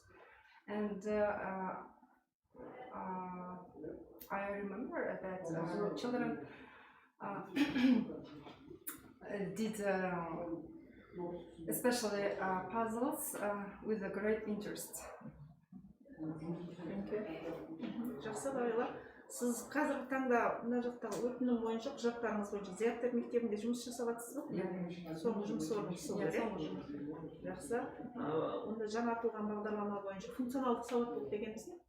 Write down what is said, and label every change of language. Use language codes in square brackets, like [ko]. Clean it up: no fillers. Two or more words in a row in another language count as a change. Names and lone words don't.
[en] And I remember that children did especially puzzles with a great interest. [kk] Жақсы Лейла. Сіз қазіргі таңда мына жақтағы өтінім бойынша, құжаттарыңыз бойынша зияткерлік мектебінде жұмыс жасап жатсыз ба? Соңғы жұмыс орныңыз сол иә? Жақсы. Онда жаңартылған бағдарлама бойынша функционалдық сауаттылық дегеніміз не?